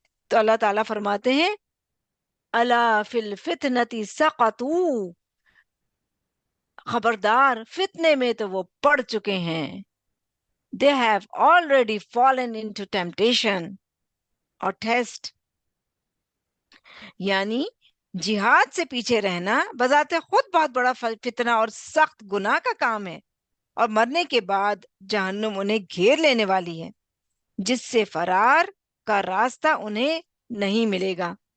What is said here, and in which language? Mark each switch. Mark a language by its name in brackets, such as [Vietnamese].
[Urdu] تو اللہ تعالیٰ فرماتے ہیں [Arabic] الا فی الفتنۃ سقطوا، [Urdu] خبردار فتنے میں تو وہ پڑ چکے ہیں. [English] They have already fallen into temptation [Urdu] اور [English] test. [Urdu] یعنی جہاد سے پیچھے رہنا بذات خود بہت بڑا فتنہ اور سخت گناہ کا کام ہے، اور مرنے کے بعد جہنم انہیں گھیر لینے والی ہے، جس سے فرار کا راستہ انہیں نہیں ملے گا.